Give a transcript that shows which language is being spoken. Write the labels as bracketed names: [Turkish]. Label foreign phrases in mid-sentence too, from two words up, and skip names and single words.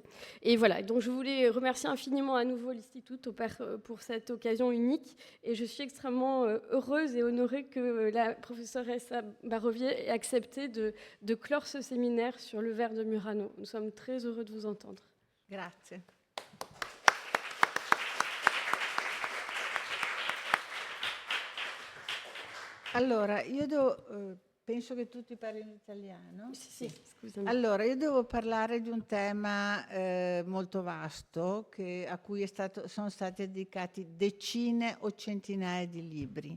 [French] Et voilà, donc je voulais remercier infiniment à nouveau [Italian] l'Istituto [French] pour cette occasion unique, et je suis extrêmement heureuse et honorée que la professoressa Barovier ait accepté de clore ce séminaire sur le verre de Murano. Nous sommes très heureux de vous entendre. [Italian] Grazie. Allora, penso che tutti parlino italiano. Sì, scusami. Allora, io devo parlare di un tema molto vasto a cui sono stati dedicati decine o centinaia di libri.